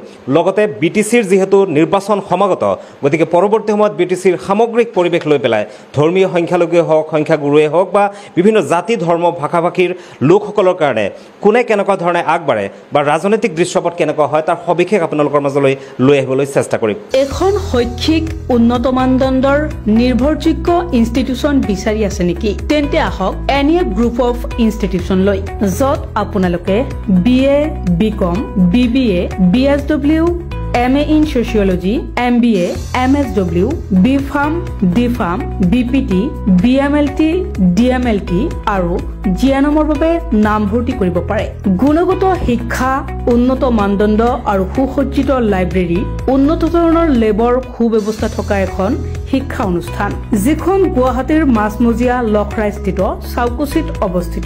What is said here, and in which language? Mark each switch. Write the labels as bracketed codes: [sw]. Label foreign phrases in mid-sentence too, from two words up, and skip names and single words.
[as] লগতে BTCৰ যিহেতু নিৰ্বাচন সমাগত, গতিকে পৰৱৰ্তী সময়ত BTCৰ সামগ্ৰিক পৰিৱেশ লৈ পেলাই ধৰ্মীয় সংখ্যালঘুৱে হওক, সংখ্যাগুৰুৱে হওক, বা বিভিন্ন জাতি ধৰ্ম ভাষা ভাষীৰ লোকসকলৰ কাৰণে কোনে কেনেকুৱা ধৰণে আগবাঢ়ে বা ৰাজনৈতিক দৃশ্যপট কেনেকুৱা হয় তাৰ সবিশেষ আপোনালোকৰ মাজলৈ লৈ আহিবলৈ চেষ্টা কৰিম। এখন শৈক্ষিক উন্নত মানদণ্ডৰ নিৰ্ভৰযোগ্য ইনষ্টিটিউচন বিচাৰি আছে নেকি? তেন্তে আহক NEF [en] group of institution [as] লৈ, য'ত আপোনালোকে BA, BCom, BBA, BSW, [en] MA in Sociology, [as] MBA, MSW, BPharm, DPharm, BPT, BMLT, DMLT আৰু জিয়ানমৰ বাবে নামভৰ্তি কৰিব পাৰে। গুণগত শিক্ষা, উন্নত মানদণ্ড আৰু সুসজ্জিত লাইব্ৰেৰী, উন্নত ধৰণৰ লেবৰ সুব্যৱস্থা থকা এখন শিক্ষা অনুষ্ঠান, যিখন গুৱাহাটীৰ মাজমজিয়া লখৰাস্থিত চাউকুচিত অৱস্থিত।